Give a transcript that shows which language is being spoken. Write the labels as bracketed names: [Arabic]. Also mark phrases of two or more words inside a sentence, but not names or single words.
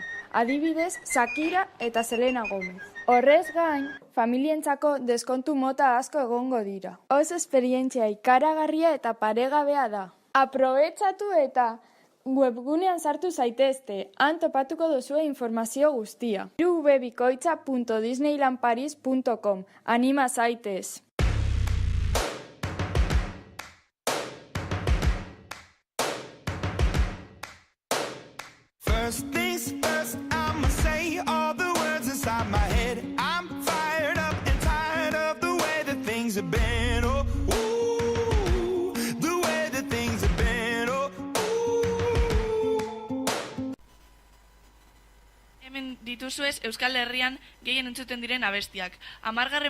[Basque] Adibidez, Shakira eta Selena Gomez. Horrez gain, familientzako deskontu mota asko egongo dira. Oso esperientzia ikaragarria eta paregabea da. Aprobetxatu eta webgunean sartu zaitezte, han topatuko duzue informazio guztia. www.disneylandparis.com. Anima zaitez! [English] First things first, I'ma say all the words inside my head. I'm fired up and tired of the way that things have been. Oh, ooh, the way that things have been. Oh, ooh. [Basque] Hemen dituzuez Euskal Herrian gehien entzuten diren abestiak. 10.